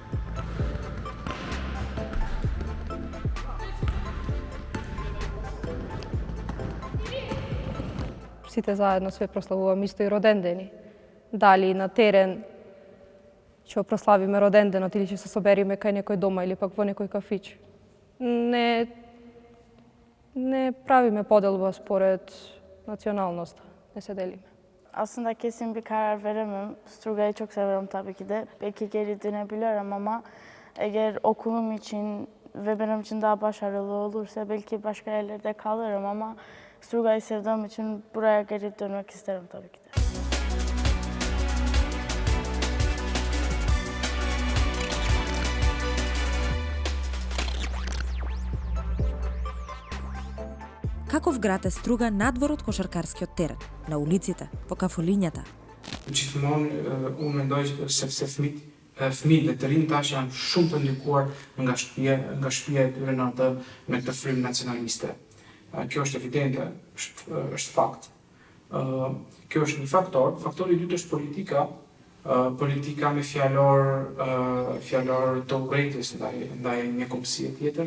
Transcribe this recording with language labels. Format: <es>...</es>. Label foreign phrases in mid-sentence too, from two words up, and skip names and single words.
<mk>Сите заедно све прославуваме исто и родендени. Дали на терен ќе прославиме роденденот или ќе се собериме кај некој дома или пак во некој кафич. Не правиме поделба според националноста, не се делиме.</mk> <tr>Aslında kesin bir karar veremem. Sturgay'ı çok severim tabii ki de. Belki geri dönebilirim ama eğer okulum için ve benim için daha başarılı olursa belki başka yerlerde kalırım ama Sturgay'ı sevdiğim için buraya geri dönmek isterim tabii ki de.</tr> <mk>Каков град е Струга надвор од кошаркарскиот терен, на улиците, во кафулињата?</mk> <sq>Gjithmonë unë mendoj se fit fëmijët dhe të rinj tash janë shumë të ndikuar nga shtëpia e tyre në atë me këtë frymë nacionaliste. Kjo është evidente, është fakt. Kjo është një faktor. Faktori i dytë është politika. Politika me fjalor të urrëties ndaj një kombësie tjetër.</sq>